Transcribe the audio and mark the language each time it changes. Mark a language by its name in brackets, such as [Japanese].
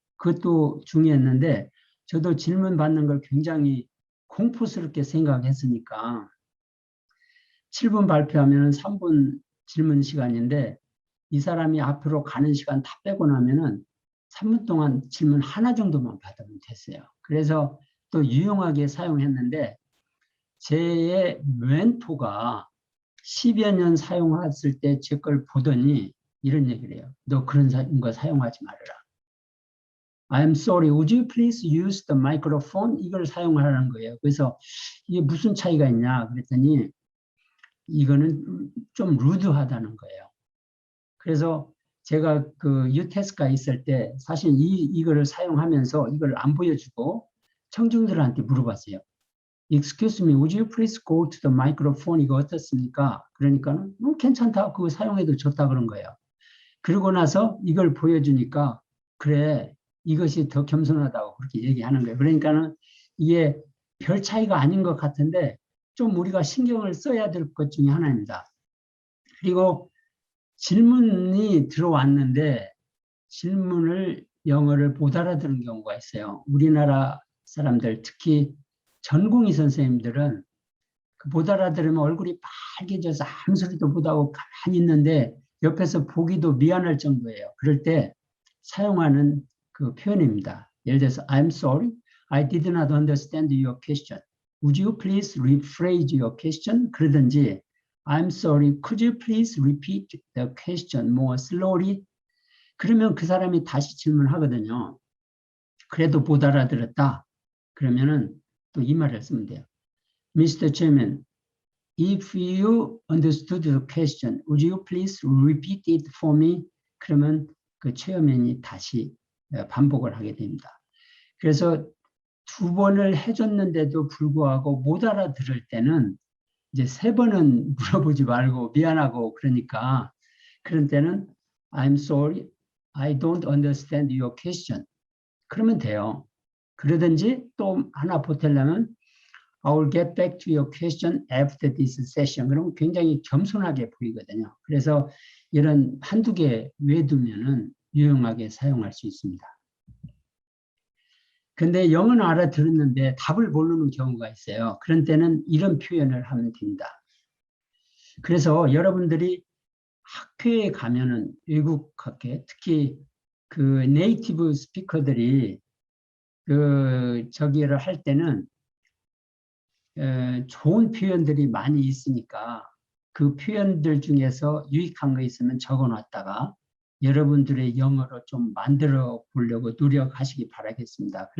[Korean] 그것도 중요했는데, 저도 질문 받는 걸 굉장히 공포스럽게 생각했으니까 7분 발표하면 3분 질문 시간인데 이 사람이 앞으로 가는 시간 다 빼고 나면은 3분 동안 질문 하나 정도만 받으면 됐어요. 그래서 또 유용하게 사용했는데 제 멘토가 10여 년 사용했을 때 제 걸 보더니 이런 얘기를 해요. 너 그런 거 사용하지 말아라. [English] I'm sorry, would you please use the microphone? [Korean] 이걸 사용하라는 거예요. 그래서 이게 무슨 차이가 있냐 그랬더니 이거는 좀 루드하다는 거예요. 그래서 제가 그 유테스가 있을 때 사실 이거를 사용하면서 이걸 안 보여주고 청중들한테 물어봤어요. [English] Excuse me, would you please go to the microphone? [Korean] 이거 어떻습니까? 그러니까 괜찮다. 그거 사용해도 좋다 그런 거예요. 그러고 나서 이걸 보여주니까 그래 이것이 더 겸손하다고 그렇게 얘기하는 거예요. 그러니까는 이게 별 차이가 아닌 것 같은데 좀 우리가 신경을 써야 될 것 중에 하나입니다. 그리고 질문이 들어왔는데 질문을 영어를 못 알아듣는 경우가 있어요. 우리나라 사람들 특히 전공의 선생님들은 못 알아들으면 얼굴이 빨개져서 아무 소리도 못하고 가만히 있는데 옆에서 보기도 미안할 정도예요. 그럴 때 사용하는 그 표현입니다. 예를 들어서 [English] I'm sorry, I did not understand your question. Would you please rephrase your question? [Korean] 그러든지 [English] I'm sorry, could you please repeat the question more slowly? [Korean] 그러면 그 사람이 다시 질문하거든요. 그래도 못 알아들었다. 그러면은 또 이 말을 쓰면 돼요. [English] Mr. Chairman, if you understood the question, would you please repeat it for me? [Korean] 그러면 그 체어맨이 다시 반복을 하게 됩니다. 그래서 두 번을 해줬는데도 불구하고 못 알아들을 때는 이제 세 번은 물어보지 말고 미안하고 그러니까 그런 때는 [English] I'm sorry, I don't understand your question. [Korean] 그러면 돼요. 그러든지 또 하나 보태려면 [English] I will get back to your question after this session. [Korean] 그러면 굉장히 겸손하게 보이거든요. 그래서 이런 한두 개 외두면은 유용하게 사용할 수 있습니다. 근데 영어는 알아들었는데 답을 모르는 경우가 있어요. 그런 때는 이런 표현을 하면 됩니다. 그래서 여러분들이 학회에 가면은 외국 학회, 특히 그 네이티브 스피커들이 그 저기를 할 때는 좋은 표현들이 많이 있으니까 그 표현들 중에서 유익한 거 있으면 적어놨다가 여러분들의 영어로 좀 만들어 보려고 노력하시기 바라겠습니다.